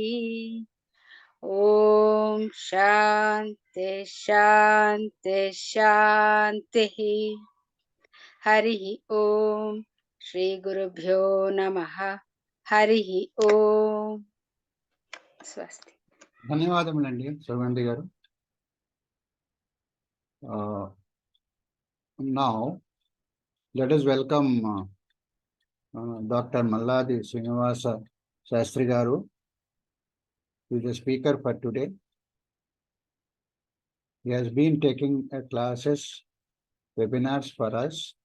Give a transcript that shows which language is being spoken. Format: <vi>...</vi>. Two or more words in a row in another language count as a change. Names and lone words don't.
<sa>ॐ शान्ति शान्ति शान्तिः। हरिः ॐ श्री गुरुभ्यो नमः। हरिः ॐ स्वस्ति।</sa> <te>ధన్యవాదములండి సుగంధి గారు.</te> <en>Now let us welcome Dr. Malladi Srinivasa Sastry garu, who is the speaker for today. He has been taking classes, webinars for us.</en>